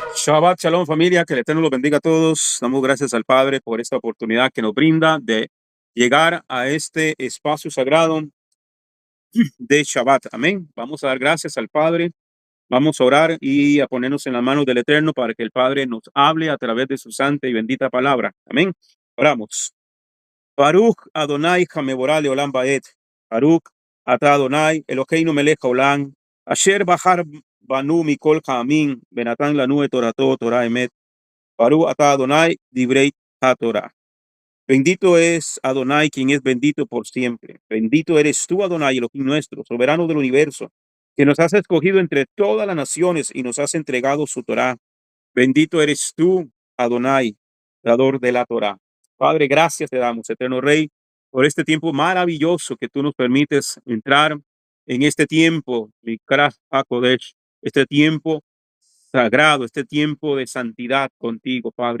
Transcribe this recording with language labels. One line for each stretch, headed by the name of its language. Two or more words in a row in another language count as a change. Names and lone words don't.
Hebrew: שבת שלום,
Spanish: familia, que el Eterno los bendiga a todos. Damos gracias al Padre por esta oportunidad que nos brinda de llegar a este espacio sagrado de Shabbat. Amén. Vamos a dar gracias al Padre. Vamos a orar y a ponernos en las manos del Eterno para que el Padre nos hable a través de su santa y bendita palabra. Amén. Oramos.
Hebrew: ברוך אדוני המבורך לעולם ועד. ברוך אתה אדוני אלוהינו מלך העולם. אשר בחר בנו מכל העמים. ונתן לנו את תורתו תורת אמת. ברוך אתה אדוני דברי התורה.
Spanish: Bendito es Adonai, quien es bendito por siempre. Bendito eres tú, Adonai, Elohim nuestro, soberano del universo, que nos has escogido entre todas las naciones y nos has entregado su Torah. Bendito eres tú, Adonai, dador de la Torah. Padre, gracias te damos, eterno Rey, por este tiempo maravilloso que tú nos permites entrar en este tiempo,
Hebrew: מקרא הקודש,
Spanish: este tiempo sagrado, este tiempo de santidad contigo, Padre.